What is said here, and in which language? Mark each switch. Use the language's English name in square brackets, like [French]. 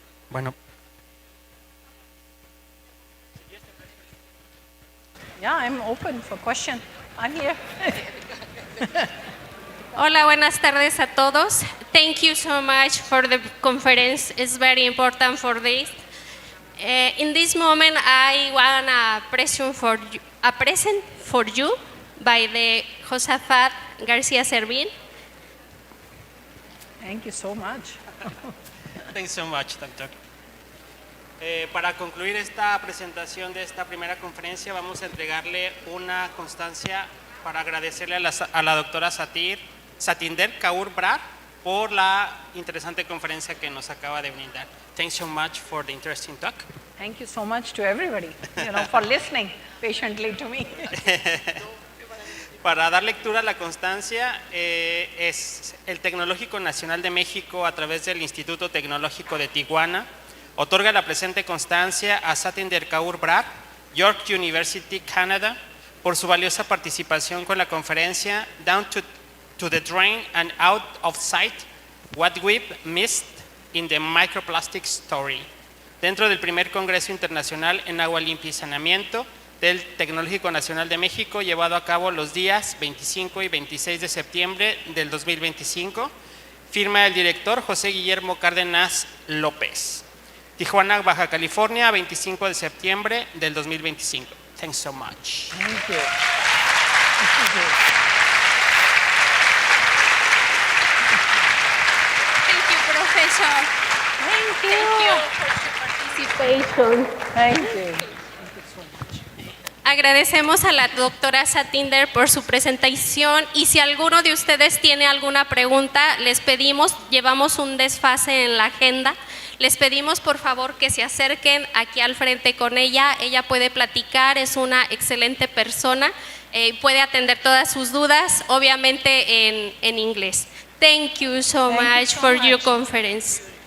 [Spanish] Bueno. [English] Yeah, I'm open for question. I'm here. [Spanish] Hola, buenas tardes a todos. [English] Thank you so much for the conference. It's very important for this. In this moment, I want a present for you by the Josafat García Servín. Thank you so much. Thanks so much, doctor. [Spanish] Para concluir esta presentación de esta primera conferencia, vamos a entregarle una constancia para agradecerle a la doctora Satinder, Kaur, Brar, por la interesante conferencia que nos acaba de brindar. [English] Thanks so much for the interesting talk. Thank you so much to everybody, for listening patiently to me. [Spanish] Para dar lectura a la constancia, es el Tecnológico Nacional de México, a través del Instituto Tecnológico de Tijuana, otorga la presente constancia a Satinder Kaur Brar, York University, Canada, por su valiosa participación con la conferencia [English] Down to the Drain and Out of Sight, What We've Missed in the Microplastic Story, [Spanish] dentro del primer Congreso Internacional en Agua Limpia y Saneamiento del Tecnológico Nacional de México, llevado a cabo los días 25 y 26 de septiembre del 2025, firma el director José Guillermo Cárdenas López. Tijuana, Baja California, 25 de septiembre del 2025. [English] Thanks so much. Thank you. Thank you, Professor. Thank you. Thank you for your participation. Thank you. [Spanish] Agradecemos a la doctora Satinder por su presentación y si alguno de ustedes tiene alguna pregunta, les pedimos, llevamos un desfase en la agenda, les pedimos por favor que se acerquen aquí al frente con ella puede platicar, es una excelente persona, puede atender todas sus dudas, obviamente en inglés. [English] Thank you so much for your conference.